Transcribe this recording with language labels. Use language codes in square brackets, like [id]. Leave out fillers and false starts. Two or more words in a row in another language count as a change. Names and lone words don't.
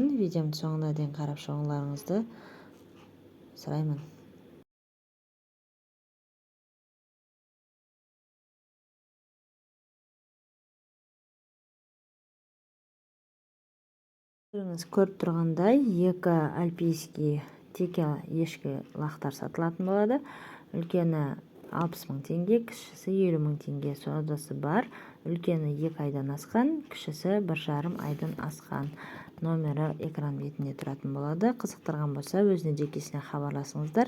[uz] Videomni so'ngina дейін qarab chiqinglaringizni so'rayman. Ko'rib turganday, [kk] екі альпийский теке ешкі лақтар сатылатын болады. Үлкені 60 мың теңге, кішісі 50 мың теңге саудасы бар. Үлкені 2 айдан асқан, кішісі 1,5 айдан асқан. Номері экран бетінде тұратын болады. Қызықтырған болса, өзіне жекесіне хабарласыңыздар.